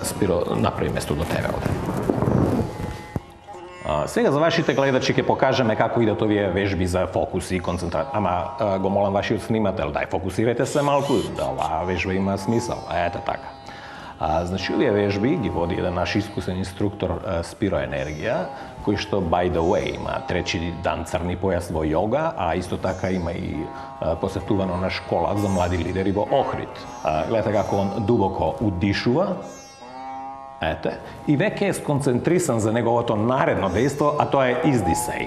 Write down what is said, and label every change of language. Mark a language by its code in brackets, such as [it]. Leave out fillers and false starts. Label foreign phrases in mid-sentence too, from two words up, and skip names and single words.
[mk] Спиро, направи место до тебе овде. Сега за вашите гледачи ќе покажеме како идат овие вежби за фокус и концентрација. Ама го молам вашиот снимател, дај фокусирайте се малку, да оваа вежба има смисол. Ете така. Значи, овие вежби ги води еден наш искусен инструктор Спиро Енергија, кој што, [en] by the way, [mk] има трети дан црни појас во јога, а исто така има и посетувано на школа за млади лидери во Охрид. Гледате како он дубоко удишува, ете, и веќе е сконцентрисан за неговото наредно дејство, а тоа е издисај.